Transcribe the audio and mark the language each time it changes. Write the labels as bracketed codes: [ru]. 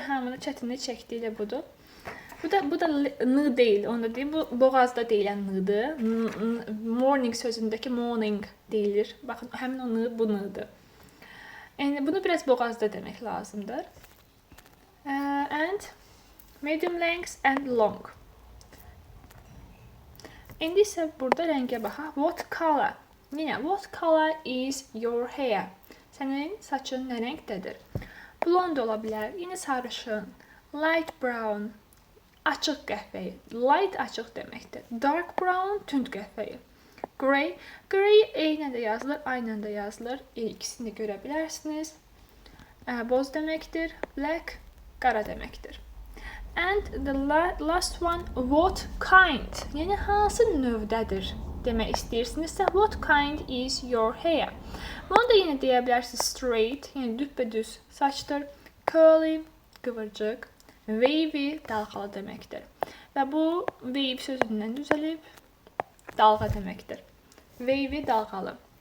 [az] Hamını çətinlik çəkdiyi də budur. Bu da n deyil, onu da deyim. Bu boğazda deyilən n-dır. Morning sözündəki morning deyilir. Baxın, həmin o n, bu n-dır. Yəni bunu biraz boğazda demək lazımdır. [en] And medium length and long. [az] İndi isə burada rəngə baxaq. [en] What color? Yenə, what color is your hair? [az] Sənin saçın nə rəngdədir? Blond ola bilər, yenə sarışın. Light brown, açıq qəhvəyi. Light açıq deməkdir. Dark brown, tünd qəhvəyi. Grey, grey eynə də yazılır, aynə də yazılır. İkisini görə bilərsiniz. Boz deməkdir. Black, qara deməkdir. [en] And the last one, what kind? [az] Yəni hansı növdədir demək istəyirsinizsə, what kind is your hair? Bunu da yenə deyə bilərsiniz straight, yəni düppədüz saçdır. Curly, qıvırcıq. Wavy, dalğalı deməkdir. Və bu wave sözündən düzəlib dalğa deməkdir. Wavy, dalğalı.